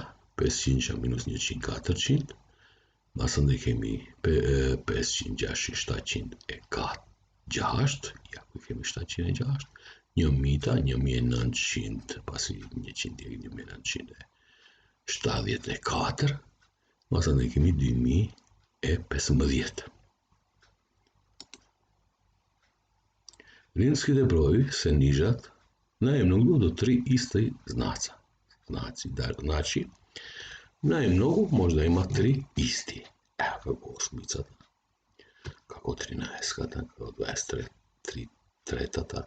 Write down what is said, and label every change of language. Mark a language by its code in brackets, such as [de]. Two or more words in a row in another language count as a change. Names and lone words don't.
[sq] 500-sha minus 100, 400, masandej kemi 500, 600, 700 6, ja ku kemi 706, 1000, 1900, pasi 100 e 1974, masandej kemi 2015. [mk] Римските брои се нижат најмногу до 3 исти знаца. Значи, најмногу може да има 3 исти. Ево како осмицата, како 13-ката, како 23-тата.